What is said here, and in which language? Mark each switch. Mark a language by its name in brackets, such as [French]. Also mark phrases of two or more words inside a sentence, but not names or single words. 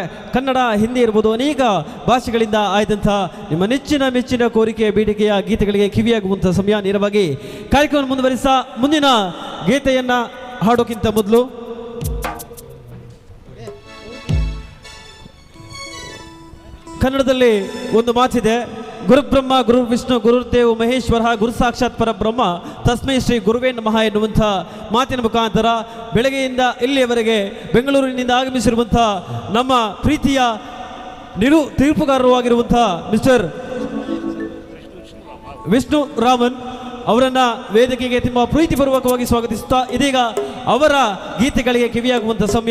[Kannada] ಕನ್ನಡ, ಹಿಂದಿ ಇರ್ಬೋದು, ಅನೇಕ ಭಾಷೆಗಳಿಂದ ಆಯ್ದಂಥ ನಿಮ್ಮ ಮೆಚ್ಚಿನ ಕೋರಿಕೆ ಬೇಡಿಕೆಯ ಗೀತೆಗಳಿಗೆ ಕಿವಿಯಾಗುವಂಥ ಸಮಯ. ನೇರವಾಗಿ ಕಾರ್ಯಕ್ರಮವನ್ನು ಮುಂದುವರಿಸ ಮುಂದಿನ ಗೀತೆಯನ್ನು ಹಾಡೋಕ್ಕಿಂತ ಮೊದಲು ಕನ್ನಡದಲ್ಲಿ ಒಂದು ಮಾತಿದೆ, [Sanskrit] ಗುರುಬ್ರಹ್ಮ ಗುರು ವಿಷ್ಣು ಗುರುದೇವ್ ಮಹೇಶ್ವರ ಗುರು ಸಾಕ್ಷಾತ್ ಪರಬ್ರಹ್ಮ ತಸ್ಮೈ ಶ್ರೀ ಗುರುವೇ ನಮಃ [Kannada] ಎನ್ನುವಂಥ ಮಾತಿನ ಮುಖಾಂತರ ಬೆಳಗ್ಗೆಯಿಂದ ಇಲ್ಲಿಯವರೆಗೆ ಬೆಂಗಳೂರಿನಿಂದ ಆಗಮಿಸಿರುವಂಥ ನಮ್ಮ ಪ್ರೀತಿಯ ತೀರ್ಪುಗಾರರು ಆಗಿರುವಂಥ ಮಿಸ್ಟರ್ ವಿಷ್ಣು ರಾಮನ್ ಅವರನ್ನು ವೇದಿಕೆಗೆ ತುಂಬ ಪ್ರೀತಿಪೂರ್ವಕವಾಗಿ ಸ್ವಾಗತಿಸುತ್ತಾ ಇದೀಗ ಅವರ ಗೀತೆಗಳಿಗೆ ಕಿವಿಯಾಗುವಂಥ ಸಮಯ.